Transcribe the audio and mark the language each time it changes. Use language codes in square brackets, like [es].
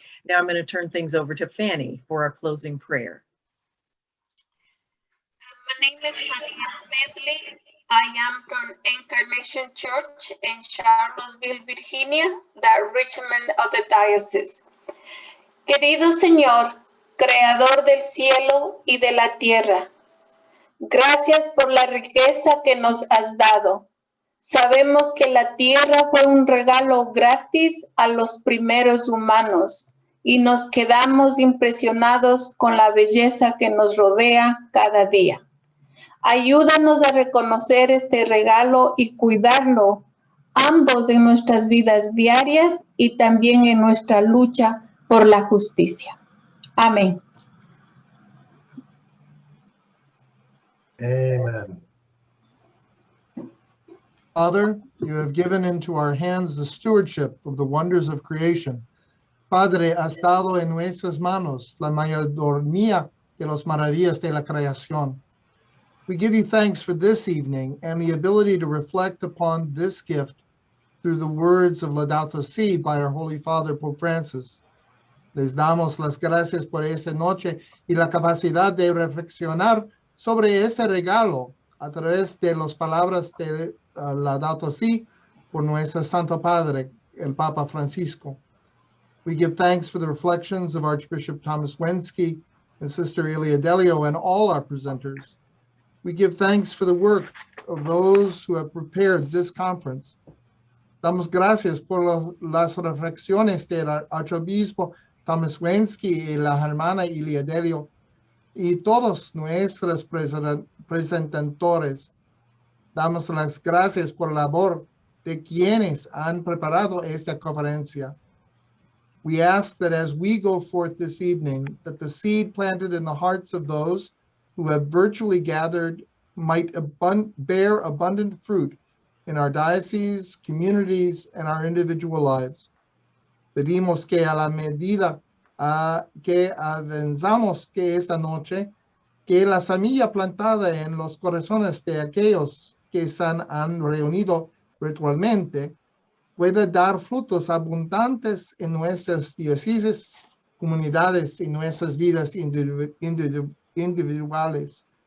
[en] Now I'm going to turn things over to Fanny for our closing prayer. My name is Maria Smedley. I am from Incarnation Church in Charlottesville, Virginia, the Richmond of the Diocese. [es] Querido Señor, Creador del cielo y de la tierra, gracias por la riqueza que nos has dado. Sabemos que la tierra fue un regalo gratis a los primeros humanos y nos quedamos impresionados con la belleza que nos rodea cada día. Ayúdanos a reconocer este regalo y cuidarlo, ambos en nuestras vidas diarias y también en nuestra lucha por la justicia. Amén. [en] Amen. Father, you have given into our hands the stewardship of the wonders of creation. [es] Padre, has dado en nuestras manos la mayordomía de las maravillas de la creación. [en] We give you thanks for this evening and the ability to reflect upon this gift through the words of Laudato Si by our Holy Father, Pope Francis. [es] Les damos las gracias por esta noche y la capacidad de reflexionar sobre este regalo a través de las palabras de Laudato Si por nuestro Santo Padre, el Papa Francisco. [en] We give thanks for the reflections of Archbishop Thomas Wensky and Sister Ilia Delio and all our presenters. We give thanks for the work of those who have prepared this conference. [es] Damos gracias por las reflexiones del Arzobispo Thomas Wensky y la hermana Ilia Delio y todos nuestros presentadores. Damos las gracias por la labor de quienes han preparado esta conferencia. [en] We ask that as we go forth this evening, that the seed planted in the hearts of those who have virtually gathered might bear abundant fruit in our dioceses, communities, and our individual lives. [es] Pedimos que a la medida que avanzamos que esta noche, que la semilla plantada en los corazones de aquellos que se han reunido virtualmente pueda dar frutos abundantes en nuestras dioceses, comunidades y nuestras vidas individuales.